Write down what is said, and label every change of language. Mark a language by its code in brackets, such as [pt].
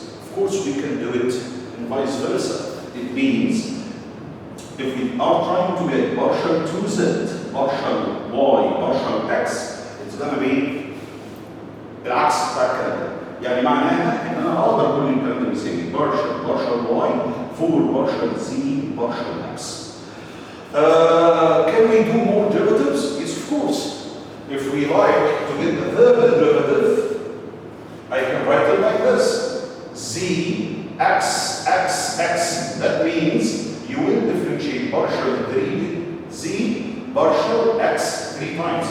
[en] Of course, we can do it in vice versa. It means if we are trying to get partial 2z, partial y, partial x, it's going to be [ar] العكس بتاع الكلام ده. يعني معناها ان انا اقدر اقول الكلام ده بيساوي [en] partial y for partial z partial x. Can we do more derivatives? Yes, of course. If we like to get the third derivative, I can write it like this: z x x x. That means you will differentiate partial 3z partial x 3 times.